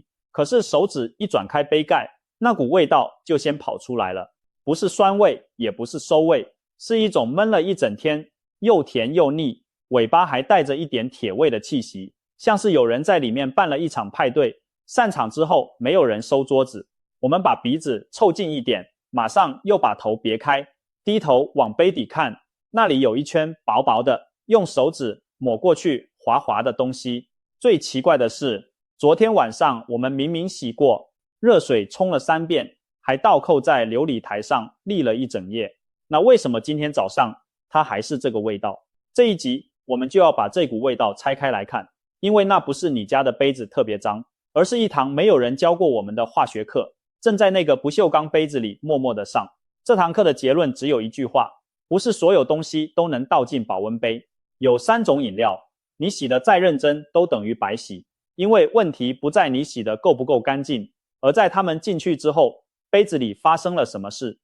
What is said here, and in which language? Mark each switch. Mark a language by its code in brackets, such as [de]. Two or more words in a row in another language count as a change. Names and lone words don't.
[zh] 可是手指一轉開杯蓋，那股味道就先跑出來了，不是酸味，也不是餿味，是一種悶了一整天，又甜又膩，尾巴還帶着一點鐵味的氣息，像是有人在裡面辦了一場派對，散場之後沒有人收桌子。我們把鼻子湊近一點，馬上又把頭別開，低頭往杯底看，那裡有一圈薄薄的，用手指抹過去滑滑的東西。最奇怪的是，昨天晚上我們明明洗過，熱水沖了3遍，還倒扣在琉璃台上瀝了一整夜。那為什麼今天早上它還是這個味道？這一集我們就要把這股味道拆開來看，因為那不是你家的杯子特別髒，而是一堂沒有人教過我們的化學課，正在那個不鏽鋼杯子裡默默地上。這堂課的結論只有一句話：不是所有東西都能倒進保溫杯。有3種飲料，你洗得再認真都等於白洗，因為問題不在你洗得夠不夠乾淨，而在它們進去之後，杯子裡發生了什麼事。